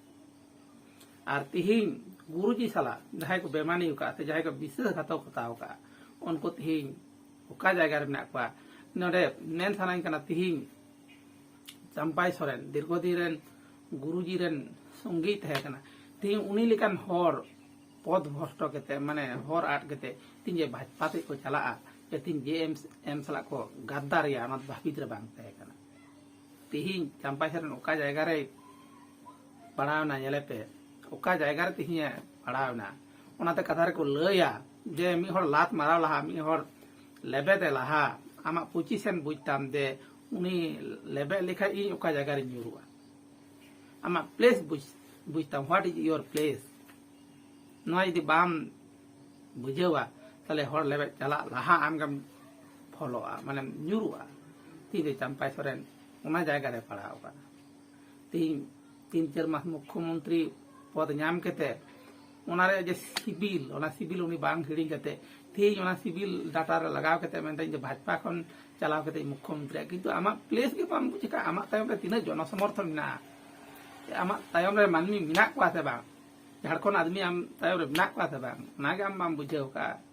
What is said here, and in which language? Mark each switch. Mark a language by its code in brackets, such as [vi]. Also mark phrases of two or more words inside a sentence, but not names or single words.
[sat] और तिहिन गुरुजी साला जहां को बेमानी का ते जहां को विश्वासघातकता का उनको तिहिन ओका जगह रे ना को नडे नेन थानाइन कना तिहिन चंपाई सोरेन दीर्घदिन रेन गुरुजी रेन संगीत है कना तिहिन उनी लेकान हर पद भ्रष्ट केते माने हर आट केते तीन जे भाजपा ते को चला तीन जेएम साला को गद्दारिया ना भाबित रे बांग तहे कना तिहिन चंपाई सोरेन ओका जगह रे पड़ावना नेले पे ओका जगह रे तिहिन पड़ावना ओनाते कथा रे को लया जे मी हर लात मारा लहा मी हर लेबे दे लहा आमा पोजीशन बुझताम दे उनी लेबे लिखा इ ओका जगह रे न्यूरुआ आमा प्लेस बुझताम [en] What is your place [sat] नय यदि बाम बुझेवा ताले हर लेबे चला लहा आमगम फॉलोआ माने न्यूरुआ तीरे चंपाई सोरेन ओना जगह रे पड़ाव का तीन चार मास मुख्यमंत्री पद नाम केते ओना रे जे सिविल उनी बांग हिड़ी केते थी ओना सिविल डाटा रे लगाव केते मेनते जे भाजपा खन चलाव केते मुख्यमंत्री किंतु आमा प्लेस के बाम बुझका आमा तायम रे तिना जन समर्थन ना आमा तायम रे मानमी मिना को आसे बा झारखंड आदमी आम तायम रे मिना को आसे बा नागे आम बाम बुझेव का